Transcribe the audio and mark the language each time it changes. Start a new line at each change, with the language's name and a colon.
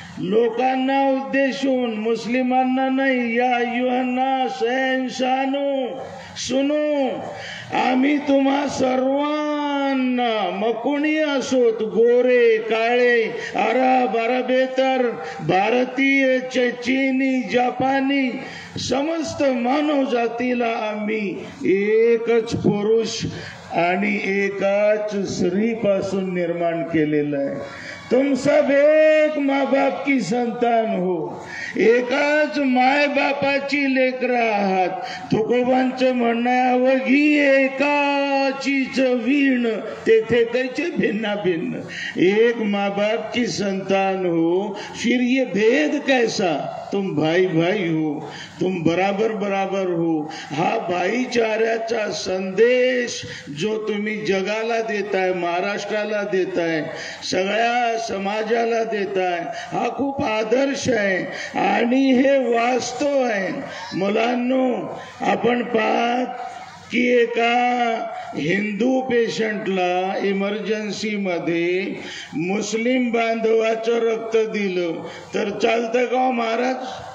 Marathi: लोकांना उद्देशून, मुस्लिमांना नाही,
Arabic: या अय्युहन्नास
Hindi: इंसानो सुनो,
Marathi: आम्ही तुम्हा सर्वांना, मग कोणी असोत, गोरे काळे, अरब, अरबेतर, भारतीय, चीनी, जपानी, समस्त मानव जातीला आम्ही एकच पुरुष आणि एकाच स्त्री पासून निर्माण केलेलं आहे।
Hindi: तुम सब एक माँ बाप की संतान हो,
Marathi: एकाच माय बापाची लेकरं आहात। तुकोबांचं म्हणणं आहे, अवघी एकाचीच वीण तेथे कैचे भिन्ना भिन्न।
Hindi: एक माँ बाप की संतान हो, फिर ये भेद कैसा? तुम भाई भाई हो, तुम बराबर बराबर हो।
Marathi: हा भाईचाऱ्याचा संदेश जो तुम्ही जगाला देताय, महाराष्ट्राला देताय, सगळ्या समाजाला देताय, हा खूप आदर्श आहे आणि हे वास्तव आहे। मुलांनो, आपण पाहत की एका हिंदू पेशंटला इमर्जन्सी मध्ये मुस्लिम बांधवाचं रक्त दिलं तर चालतं का महाराज?